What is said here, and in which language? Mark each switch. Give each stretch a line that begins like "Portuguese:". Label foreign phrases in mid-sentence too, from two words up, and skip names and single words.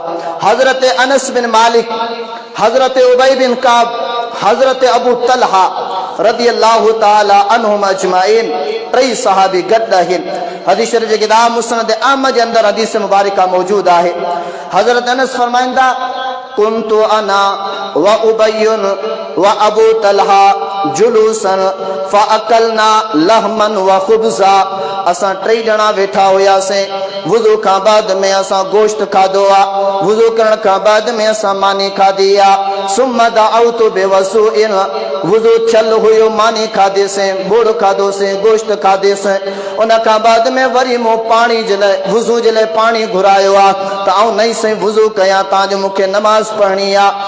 Sindhi: हज़रत अनस बिन मालिक, हज़रत उबई बिन काब, हज़रत अबू तलहा
Arabic: رضي الله تعالى عنهم أجمعين
Sindhi: टई सहाबी गॾु आहिनि। हदीस शरीफ़ जे किताब मुस्नद अहमद जे अंदरि हदीस मुबारका मौजूद आहे। हज़रत अनस फरमाईंदा
Arabic: كنت أنا و أبي و أبو طلحة جلوسا فأكلنا لحما و خبزا.
Sindhi: असां टई ॼणा वेठा हुयासीं, वुज़ू खां बाद में असां गोश्त खाधो आहे, वुज़ू करण खां बाद में असां मानी खाधी आहे।
Arabic: ثم دعوت بوضوء,
Sindhi: वुज़ू थियल हुयो, मानी खाधीसीं, बुड़ खाधोसीं, गोश्त खाधीसीं। उन खां बाद में वरी मूं पाणी जे लाइ वुज़ू जे लाइ पाणी घुरायो आहे त आउं नई साईं वुज़ू कयां तव्हांजो मूंखे नमाज़ पढ़णी आहे।